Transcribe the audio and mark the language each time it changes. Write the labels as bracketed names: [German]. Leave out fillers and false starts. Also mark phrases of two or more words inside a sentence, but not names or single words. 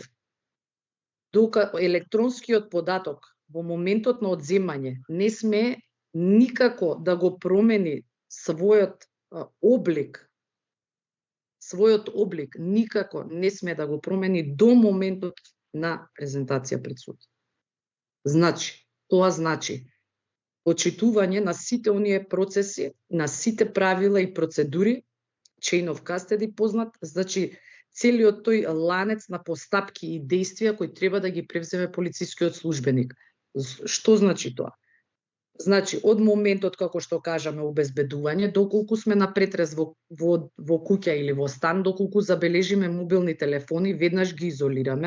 [Macedonian] Електронскиот податок во моментот на одземање не сме никако да го промени својот облик никако не сме да го промени до моментот на презентација пред суд. Тоа значи почитување на сите оние процеси, на сите правила и процедури, [English] chain of custody [Macedonian] познат, значи целиот тој ланец на постапки и действија кои треба да ги превземе полицискиот службеник. Што значи тоа? Значи, од моментот, како што кажаме, обезбедување, доколку сме на претрес во куќа или во стан, доколку забележиме мобилни телефони, веднаш ги изолираме.